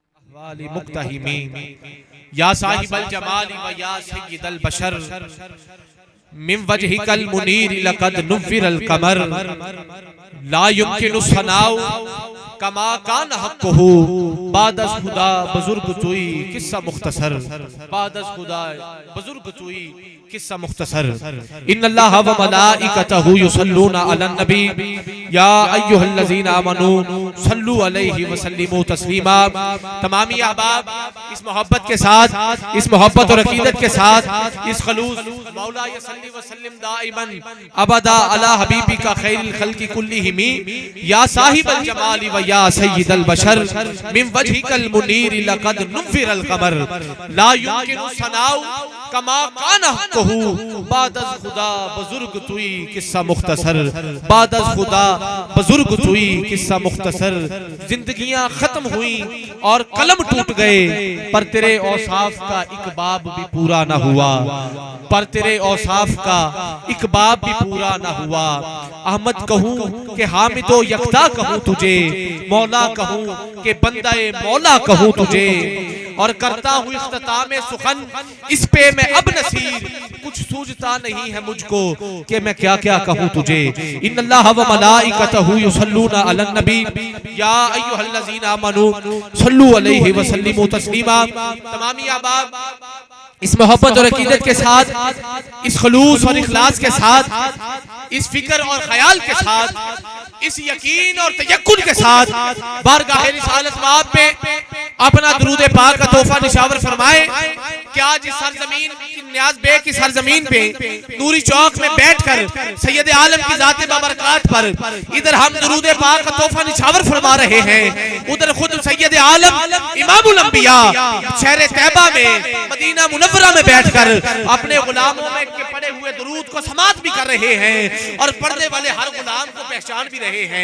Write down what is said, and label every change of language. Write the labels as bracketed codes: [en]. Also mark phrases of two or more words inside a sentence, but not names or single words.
[ar] والي مقتحمي يا صاحب الجمال ويا سيد البشر من وجهك المنير لقد نور القمر لا يمكن الثناء كما كان حقه [fa] بعد از خدا بزرگ تویی قصه مختصر بعد از خدا بزرگ تویی قصه مختصر [ar] إن الله وملائكته يصلون على النبي يا أيها الذين آمنوا صلوا عليه وسلموا تسليما. [hi] तमामी अहबाब इस मोहब्बत के साथ, इस मोहब्बत और अकीदत के साथ, इस खलूस [ar] مولاي صل وسلم دائما أبدا على حبيبك خير الخلق كلهم يا صاحب الجمال ويا سيد البشر من وجهك المنير لقد نور القمر لا يمكن الثناء كما كان حقه [fa] بعد از خدا بزرگ تویی قصه مختصر بعد از خدا بزرگ تویی قصه مختصر. [hi] जिंदगियां खत्म हुई और कलम टूट गए पर तेरे औसाफ का एक बाब भी पूरा ना हुआ, पर तेरे औसाफ का एक बाब भी पूरा ना हुआ। अहमद कहूँ कि हामिदो यकता कहूँ तुझे, मौला कहूँ कि बंदाए मौला कहूँ तुझे, और करता हूँ इख्तिताम सुखन इस पे मैं अब नसीर, कुछ सूझता नहीं है मुझको कि मैं क्या क्या कहूँ तुझे। [ar] إن الله وملائكته يصلون على النبي يا أيها الذين آمنوا صلوا عليه وسلموا تسليما. [hi] तमामी अहबाब इस मोहब्बत और अकीदत के साथ, इस खलूस और इखलास के साथ, इस फिक्र और ख्याल के साथ, इस यकीन और तयक्कुन के साथ बारगाह रिसालत में पे अपना दुरूद पाक का तोहफा निशावर फरमाए कि आज इस सरजमीन की नियाज बे की सरजमीन पे नूरी चौक में बैठकर सैयद आलम की जात बाबरकात पर इधर हम दुरूद पाक का तोहफा निशावर फरमा रहे हैं, उधर खुद सैयद आलम [ar] إمام الأنبياء [hi] शहर तैयबा में मदीना मुनव्वरा में बैठकर अपने गुलामों में के पढ़े हुए दुरूद को समात भी कर रहे हैं और पढ़ने वाले हर गुलाम को पहचान भी रहे हैं।